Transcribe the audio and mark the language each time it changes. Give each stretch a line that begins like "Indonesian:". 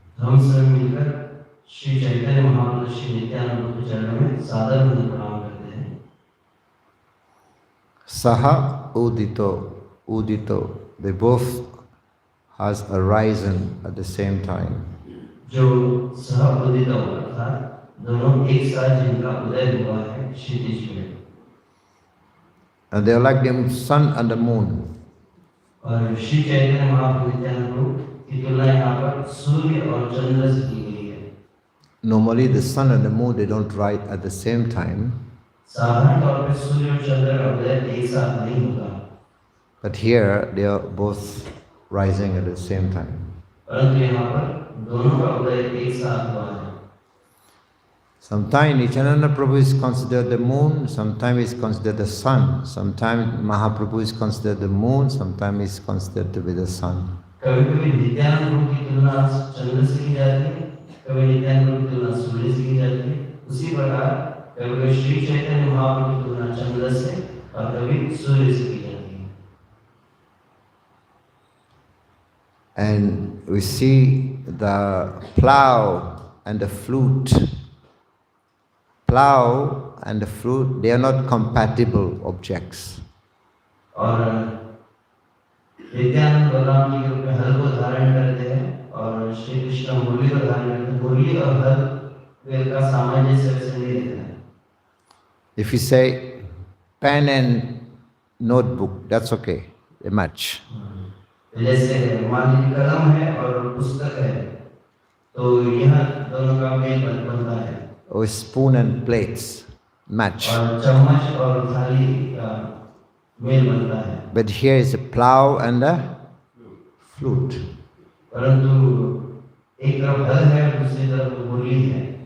Hindi: हम सब मिलकर श्री चैतन्य महाप्रभु श्री नित्यानंद के चरणों में सादर प्रणाम करते हैं।
English: Saha Udito, they both has arisen at the same time.
Hindi: जो सह उदित हुआ था, दोनों एक साथ जिनका उदय हुआ है क्षितिज में।
English: And they are like the sun and the moon.
Hindi: और श्री चैतन्य महाप्रभु नित्यानंद की तुलना यहाँ पर सूर्य और चंद्र से की गई है।
English: Normally the sun and the moon, they don't rise at the same time.
Hindi: साधारण तौर पर सूर्य और चंद्र का उदय एक साथ नहीं होता।
English: But here they are both rising at the same time.
Hindi: परंतु यहाँ पर दोनों का उदय एक साथ हुआ है।
English: Sometimes Nityananda Prabhu is considered the moon, sometimes is considered the sun, sometimes Mahaprabhu is considered the moon, sometimes is considered to be the sun.
Hindi: कभी-कभी नित्यानंद प्रभु की तुलना चंद्र से की जाती है, कभी नित्यानंद प्रभु की तुलना सूर्य से की जाती है। उसी प्रकार कभी श्री चैतन्य महाप्रभु की तुलना चंद्र से और कभी सूर्य से की जाती है।
English: And we see the plow and the flute. Plow and the flute, they are not compatible objects.
Hindi: और नित्यानंद बलराम जी के हल को धारण करते हैं और श्री कृष्ण मुरली को धारण करते हैं। मुरली और हल वे का सामंजस्य वैसे नहीं रहता है।
English: If you say pen and notebook, that's okay, they match.
Hindi: जैसे मान लीजिए कलम है और पुस्तक है, तो यह दोनों का मेल बनता है।
English: Or spoon and plates match.
Hindi: और चम्मच और थाली का मेल बनता है।
English: But here is a plow and a flute.
Hindi: परंतु एक तरफ हल है, दूसरी तरफ मुरली है।